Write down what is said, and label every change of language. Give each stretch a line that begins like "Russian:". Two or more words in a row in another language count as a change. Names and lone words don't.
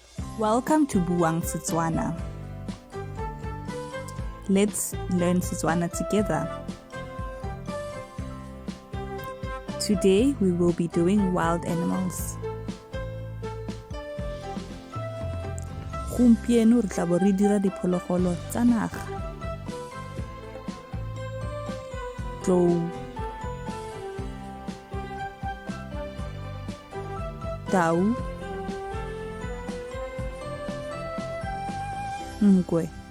English: Welcome to Buang Setswana. Let's learn Setswana together. Today we will be doing wild animals.
Tswana: Gompieno re tla bo re dira diphologolo tsa naga. Tlou, tau, nkwe,